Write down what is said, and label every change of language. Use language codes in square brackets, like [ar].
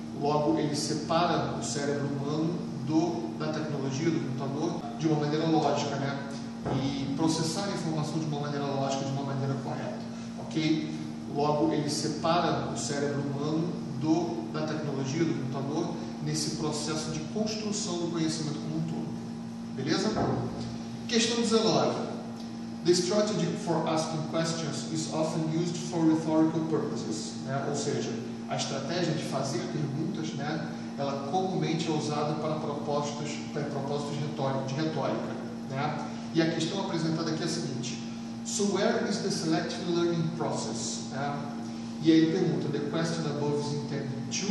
[pt] Logo, ele separa o cérebro humano da tecnologia, do computador, de uma maneira lógica, né? E processar a informação de uma maneira lógica, de uma maneira correta, ok? Logo, ele separa o cérebro humano da tecnologia, do computador, nesse processo de construção do conhecimento como um todo. Beleza? Questão 19. [en] The strategy for asking questions is often used for rhetorical purposes. [pt] Né? Ou seja, a estratégia de fazer perguntas, né, ela comumente é usada para propósitos de retórica. Né? E a questão apresentada aqui é a seguinte: [en] So where is the selective learning process? [pt] Né? E aí ele pergunta: [en] The question above is intended to.